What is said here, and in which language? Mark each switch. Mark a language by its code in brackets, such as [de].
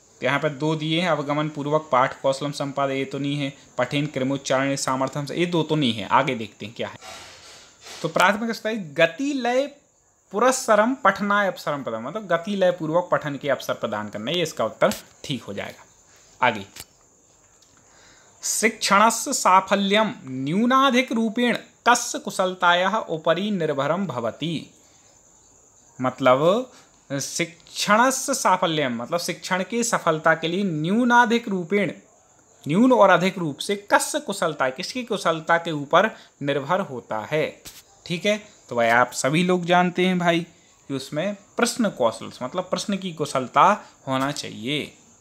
[hi] तो यहाँ पर 2 दिए हैं, अवगमन पूर्वक पाठ कौशलम संपादन, ये तो नहीं है, पठन क्रमोच्चारण सामर्थ्यम, ये 2 तो नहीं है। आगे देखते हैं क्या है। तो प्राथमिक स्तर [sa] गति लय पुरस्सरम पठनाय अवसरम प्रदान, [hi] मतलब गति लय पूर्वक पठन के अवसर प्रदान करना, ये इसका उत्तर ठीक हो जाएगा। [sa] आगे, शिक्षणस्य साफल्यम न्यूनाधिक रूपेण कस्य कुशलतायाः उपरि निर्भरम भवति। [hi] मतलब [sa] शिक्षणस्य साफल्यम, [hi] मतलब शिक्षण की सफलता के लिए न्यूनाधिक रूपेण, न्यून और अधिक रूप से कस्य कुशलता, किसकी कुशलता के ऊपर निर्भर होता है। ठीक है, तो भाई आप सभी लोग जानते हैं भाई कि उसमें प्रश्न कौशल, मतलब प्रश्न की कुशलता होना चाहिए।